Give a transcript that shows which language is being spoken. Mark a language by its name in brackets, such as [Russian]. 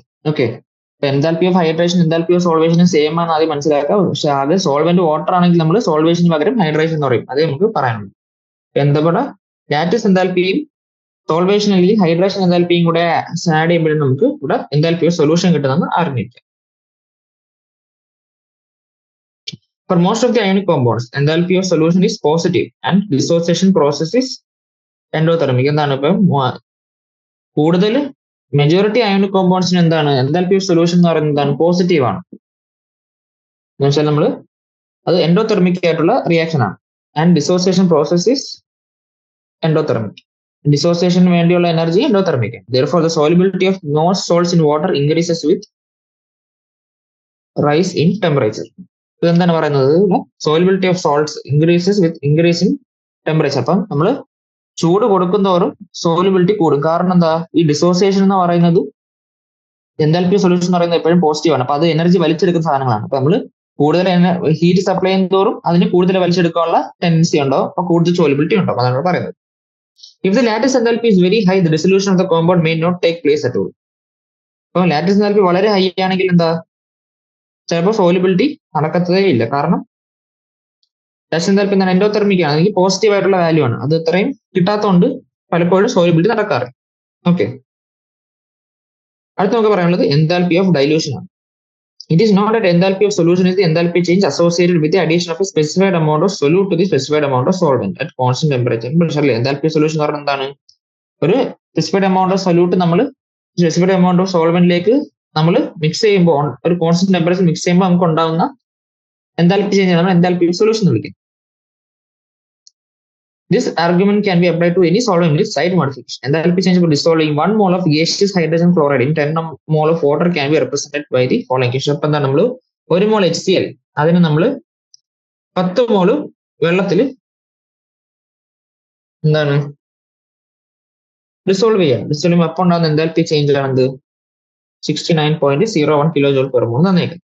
[English] okay, enthalpy of hydration enthalpy of solvation same [Malayalam] ആണ് ആദ്യം മനസ്സിലാക്കാം. പക്ഷെ അത് സോൾവെന്റ് വാട്ടർ ആണെങ്കിൽ നമ്മൾ സോൾവേഷന് പകരം ഹൈഡ്രേഷൻ എന്ന് പറയും. അതേ നമുക്ക് പറയാനുള്ളൂ. എന്താ പറയുക, ലാറ്റിസ് എൻതാൽപ്പിയും സോൾവേഷൻ അല്ലെങ്കിൽ ഹൈഡ്രേഷൻ എൻതാൽപ്പിയും കൂടെ ആഡ് ചെയ്യുമ്പോഴും നമുക്ക് ഇവിടെ എൻതാൽപ്പി ഓഫ് സൊല്യൂഷൻ കിട്ടുമെന്ന് അറിഞ്ഞിരിക്കാം. [English] For most of the ionic compounds, enthalpy of solution is positive and dissociation process is endothermic. [Malayalam] എന്താണ് ഇപ്പം കൂടുതൽ മെജോറിറ്റി അയോണിക് കോമ്പൗണ്ട്സിന് എന്താണ് എൻതാൽപ്പി ഓഫ് സൊല്യൂഷൻ എന്ന് പറയുന്നത് എന്താണ്, പോസിറ്റീവ് ആണ്. എന്ന് വെച്ചാൽ നമ്മൾ അത് എൻഡോതെർമിക് ആയിട്ടുള്ള റിയാക്ഷൻ ആണ്. [English] And dissociation process is endothermic. [Malayalam] ഡിസോസിയേഷന് വേണ്ടിയുള്ള energy endothermic. [English] Therefore, the solubility of most salts in water increases with rise in temperature. [Malayalam] ഇതെന്താണ് പറയുന്നത്, [English] Solubility of salts increases with increase in temperature. [Malayalam] അപ്പം നമ്മൾ ചൂട് കൊടുക്കുന്നതോറും സോലിബിലിറ്റി കൂടും. കാരണം എന്താ, ഈ ഡിസോസിയേഷൻ എന്ന് പറയുന്നത് എൻതാൽപ്പി സൊല്യൂഷൻ എന്ന് പറയുന്നത് എപ്പോഴും പോസിറ്റീവ് ആണ്. അപ്പൊ അത് എനർജി വലിച്ചെടുക്കുന്ന സാധനങ്ങളാണ്. അപ്പൊ നമ്മൾ കൂടുതൽ ഹീറ്റ് സപ്ലൈ ചെയ്യുന്നതോറും അതിന് കൂടുതൽ വലിച്ചെടുക്കാനുള്ള ടെൻഡൻസി ഉണ്ടോ, അപ്പൊ കൂടുതൽ സോലിബിലിറ്റി ഉണ്ടോ, അതാണ് പറയുന്നത്. [English] If the lattice enthalpy is very high, the dissolution of the compound may not take place at all. [Malayalam] അപ്പൊ ലാറ്റിസ് എൻതാൽപ്പി വളരെ ഹൈ ആണെങ്കിൽ എന്താ, ചിലപ്പോൾ സോലിബിലിറ്റി നടക്കത്തതേ ഇല്ല. കാരണം ലാറ്റിസ് എൻതാൽപ്പി എന്താണ്, എൻഡോതെർമിക് ആണ്, അല്ലെങ്കിൽ പോസിറ്റീവ് ആയിട്ടുള്ള വാല്യൂ ആണ്. അത് ഇത്രയും കിട്ടാത്തതുകൊണ്ട് പലപ്പോഴും സോലിബിലിറ്റി നടക്കാറ്. ഓക്കെ, അടുത്ത് നമുക്ക് പറയാനുള്ളത് എൻതാൽപ്പി ഓഫ് ഡൈലൂഷൻ ആണ്. [English] It is not that enthalpy of solution is the enthalpy change associated with the addition of a specified amount of solute to the specified amount of solvent at constant temperature. [Malayalam] പക്ഷേ enthalpy of solution എന്ന് പറഞ്ഞാൽ എന്താണ്, ഒരു specified amount of solute നമ്മൾ specified amount of സോൾവെന്റിലേക്ക് നമ്മൾ mix ചെയ്യുമ്പോൾ ഒരു constant temperature mix ചെയ്യുമ്പോൾ നമുക്ക് ഉണ്ടാകുന്ന എൻതാൽപ്പി ചേഞ്ച് നമ്മൾ എൻതാൽപ്പി സൊല്യൂഷൻ എന്ന് വിളിക്കും. [English] This argument can be applied to any solvent with slight modification. Enthalpy change for dissolving 1 mole of gaseous hydrogen chloride in 10 mole of water can be represented by the following equation. [Malayalam] അപ്പം എന്താ നമ്മൾ 1 mole HCl അതിന് നമ്മൾ 10 mole വെള്ളത്തിൽ എന്താണ് dissolve ചെയ്യാം. Dissolve ചെയ്യുമ്പോൾ അപ്പോൾ ഉണ്ടാകുന്ന enthalpy change ആണെന്ത് 69.01 kilo joule per mole തന്നേക്കും.